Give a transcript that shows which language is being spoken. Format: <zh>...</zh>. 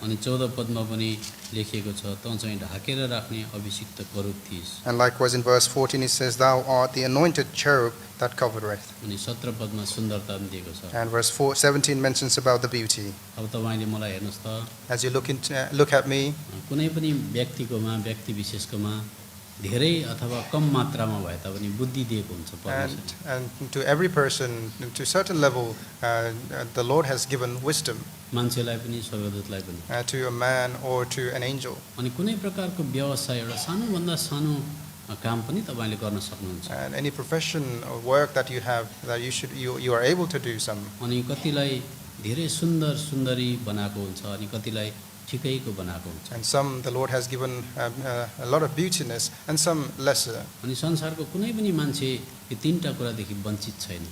<ne>अनि 14 पदमा पनि लेखिएको छ, तँ चाहिँ ढाकेर राख्ने अभिषिक्त करूब थिइस्।</ne> <en>And likewise in verse 14 it says, thou art the anointed cherub that covereth.</en> <ne>अनि 17 पदमा सुन्दरता पनि दिएको छ।</ne> <en>And verse 17 mentions about the beauty.</en> <ne>अब तपाईले मलाई हेर्नुस् त,</ne> <en>As you look at me,</en> <ne>कुनै पनि व्यक्तिकोमा, व्यक्ति विशेषकोमा धेरै अथवा कम मात्रामा भए तापनि बुद्धि दिएको हुन्छ परमेश्वरले।</ne> <en>and to every person, to a certain level, the Lord has given wisdom</en> <ne>मान्छेलाई पनि स्वर्गदूतलाई पनि।</ne> <en>to a man or to an angel.</en> <ne>अनि कुनै प्रकारको व्यवसाय एउटा सानोभन्दा सानो काम पनि तपाईले गर्न सक्नुहुन्छ।</ne> <en>And any profession or work that you have, that you are able to do some.</en> <ne>अनि कतिलाई धेरै सुन्दर सुन्दरी बनाएको हुन्छ अनि कतिलाई ठिकैको बनाएको हुन्छ।</ne> <en>And some the Lord has given a lot of beautiness, and some lesser.</en> <ne>अनि संसारको कुनै पनि मान्छे यो तीनटा कुरादेखि वञ्चित छैन।</ne>